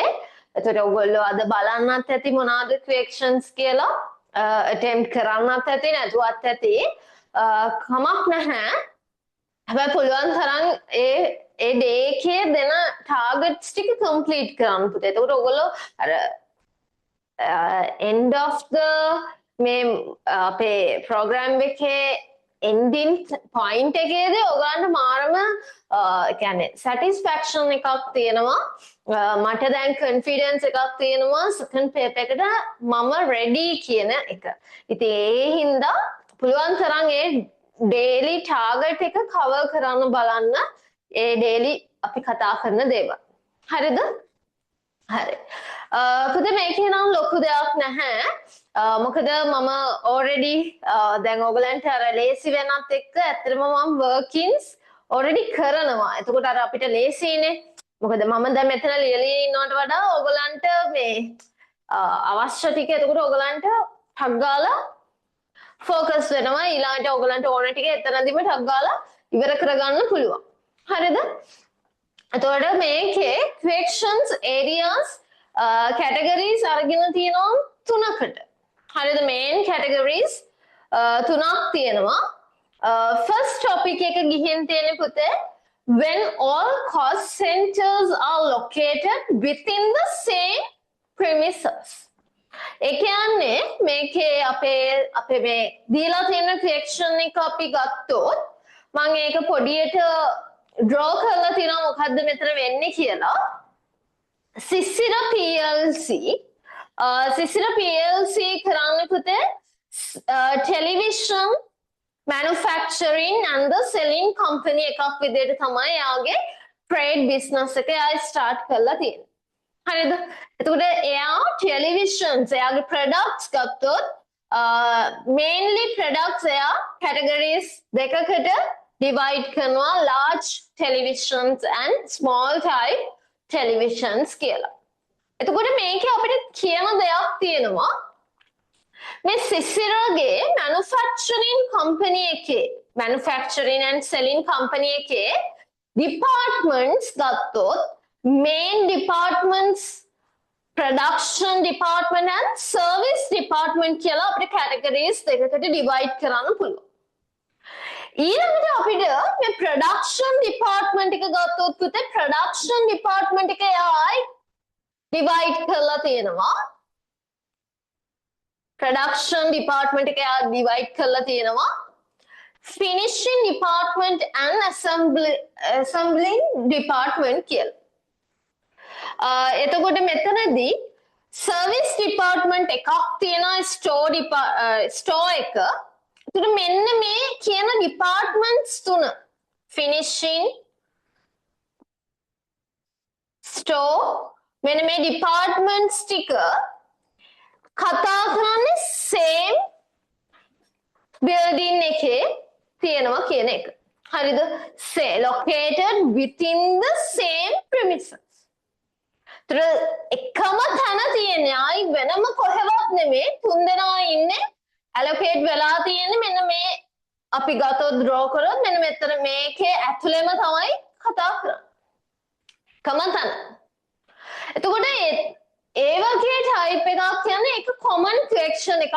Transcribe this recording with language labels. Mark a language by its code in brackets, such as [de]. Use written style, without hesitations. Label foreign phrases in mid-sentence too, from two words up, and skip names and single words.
[si] එතකොට ඔයගොල්ලෝ අද බලන්නත් ඇති මොනවාද questions කියලා attempt කරන්නත් ඇති නැතුවත් ඇති. කමක් නැහැ. හැබැයි පුළුවන් තරම් ඒ day එකේ දෙන targets ටික complete කරන්න පුතේ. එතකොට ඔයගොල්ලෝ අර [en] end of the [si] මේ අපේ program එකේ [en] ending point [si] එකේදී ඔයගලන්ට මාරම කියන්නේ satisfaction එකක් තියෙනවා. මට දැන් confidence එකක් තියෙනවා [en] second paper [si] එකට මම ready කියන එක. ඉතින් ඒ හින්දා පුළුවන් තරම් ඒ [en] daily target [si] එක cover කරන්න බලන්න. ඒ daily අපි කතා කරන දේවල්. හරිද? හරි. පුතේ මේකේ නම් ලොකු දෙයක් නැහැ. මොකද මම already දැන් ඔයගලන්ට අර ලේසි වෙනත් එක්ක ඇත්තටම මම workings already කරනවා. එතකොට අර අපිට ලේසිනේ. මොකද මම දැන් මෙතන ලියලා ඉන්නවට වඩා ඔයගලන්ට මේ අවශ්‍ය ටික එතකොට ඔයගලන්ට ටක් ගාලා focus වෙනවා. ඊළඟට ඔයගලන්ට ඕන ටික එතනදිම ටක් ගාලා ඉවර කරගන්න පුළුවන්. හරිද? එතකොට මේකේ [en] questions areas categories [si] අරගෙන තියෙනවා තුනකට. හරිද? [en] main categories [si] තුනක් තියෙනවා. [en] first topic [si] එක ගිහින් තියෙන පුතේ [en] when all cost centers are located within the same premises. [si] ඒ කියන්නේ මේකේ අපේ මේ දීලා තියෙන question එක අපි ගත්තොත් මම ඒක පොඩියට draw කරලා තියෙනවා මොකද්ද මෙතන වෙන්නේ කියලා. සිසිර PLC කරන්නේ පුතේ [en] television manufacturing and the selling company [si] එකක් විදිහට තමයි යාගේ [en] trade business [si] එක යා start කරලා තියෙන්නේ. හරිද? එතකොට එයා televisions එයාගේ products ගත්තොත් [en] mainly products [si] එයා categories දෙකකට divide කරනවා [en] large televisions and small type televisions [si] කියලා. එතකොට මේකේ අපිට කියන දෙයක් තියෙනවා මේ සිසිරගේ [en] manufacturing company [si] එකේ [en] manufacturing and selling company [si] එකේ departments ගත්තොත් [en] main departments production department and service department [si] කියලා අපිට categories දෙකකට divide කරන්න පුළුවන්. ඊළඟට අපිට මේ [en] production department [si] එක ගත්තොත් පුතේ [en] production department [si] එක යයි divide කරලා තියෙනවා. [en] production department [si] එක divide කරලා තියෙනවා. [en] finishing department and assembling department කියලා. [si] එතකොට මෙතනදී [en] service department [si] එකක් තියෙනවා store එක. එතකොට මෙන්න මේ කියන departments තුන finishing store මෙන්න මේ departments ටික කතා කරන්නේ [en] same building [si] එකේ තියෙනවා කියන එක. හරිද? [en] located within the same premises. [si] එකම තැන තියෙන්නේ ආයි වෙනම කොහෙවත් නෙමෙයි තුන්දෙනා ඉන්නේ allocate වෙලා තියෙන්නේ මෙන්න මේ අපි ගතොත් draw කරොත් මෙන්න මෙතන මේකේ ඇතුළෙම තමයි කතා කරන්නේ. කමතන. එතකොට ඒ වගේ type එකක් කියන්නේ ඒක [en] common question [si] එකක්.